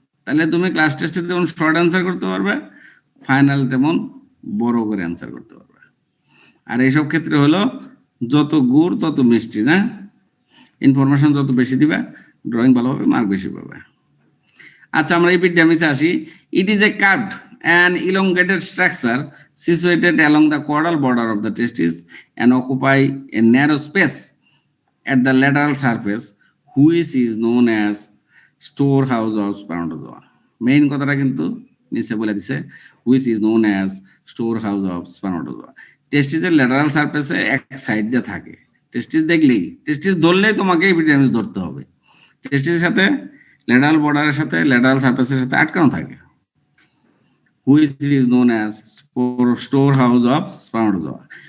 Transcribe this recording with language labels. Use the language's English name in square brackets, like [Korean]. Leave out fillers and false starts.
[Bangla] তাহলে তুমি ক্লাস টেস্টে যেমন শর্ট অ্যান্সার করতে পারবে, ফাইনাল তেমন বড় করে অ্যান্সার করতে পারবে। আর এইসব ক্ষেত্রে হলো যত গুড় তত মিষ্টি, না? ইনফরমেশন যত বেশি দিবে ড্রয়িং ভালো হবে, মার্ক বেশি পাবে। আচ্ছা, আমরা এপিডার্মিসে আসি। [English] It is a curved and elongated structure situated along the caudal border of the testis and occupy a narrow space at the lateral surface, which is known as storehouse of spermatozoa. [Bangla] Main কথাটা কিন্তু নিচে বলে দিছে, [English] which is known as storehouse of spermatozoa. [Bangla] টেস্টিসের lateral সারফেসে এক side দিয়ে থাকে। টেস্টিস দেখলেই, টেস্টিস ধরলেই তোমাকে এপিডার্মিস ধরতে হবে। টেস্টিসের সাথে ল্যাটারাল বর্ডারের সাথে ল্যাটারাল সারফেসের সাথে আটকানো থাকে, [English] which is known as storehouse of spermatozoa.